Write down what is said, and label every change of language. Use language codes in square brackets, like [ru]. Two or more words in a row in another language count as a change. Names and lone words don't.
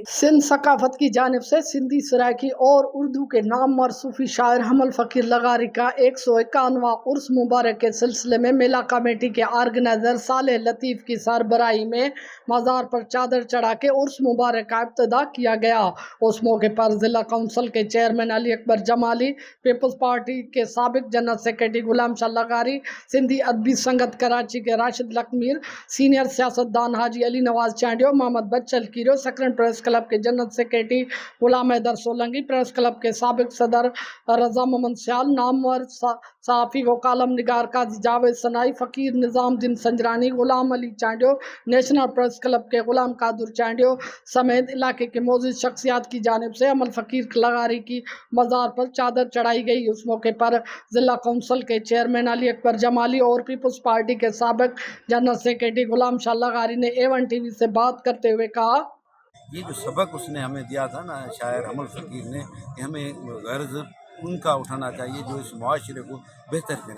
[ur] سندھ ثقافت کی جانب سے سندھی سرائیکی اور اردو کے نامور صوفی شاعر حمل فقیر لغاری کا 151واں عرس مبارک کے سلسلے میں میلہ کمیٹی کے آرگنائزر صالح لطیف کی سربراہی میں مزار پر چادر چڑھا کے عرس مبارک کا ابتدا کیا گیا. اس موقعے پر ضلع کونسل کے چیئرمین علی اکبر جمالی، پیپلز پارٹی کے سابق [en] general secretary [ur] غلام شاہ لغاری، سندھی ادبی سنگت کراچی کے راشد لکمیر، سینیئر سیاستدان حاجی علی نواز چانڈیو، محمد بچل کیرو، سکرن پریس کلب کے [en] general secretary [ur] غلام حیدر سولنگی، پریس کلب کے سابق صدر رضا محمد سیال، نامور صحافی و کالم نگار قاضی جاوید ثنائی، فقیر نظام الدین سنجرانی، غلام علی چانڈیو، نیشنل پریس کلب کے غلام قادر چانڈیو سمیت علاقے کے موجود شخصیات کی جانب سے حمل فقیر لغاری کی مزار پر چادر چڑھائی گئی. اس موقعے پر ضلع کونسل کے چیئرمین علی اکبر جمالی اور پیپلز پارٹی کے سابق [en] general secretary [ur] غلام شاہ لغاری نے ایون ٹی وی سے بات کرتے ہوئے کہا, یہ جو سبق اس نے ہمیں دیا تھا نا شاعر حمل فقیر نے، کہ ہمیں غرض ان کا اٹھانا چاہیے جو اس معاشرے کو بہتر کریں.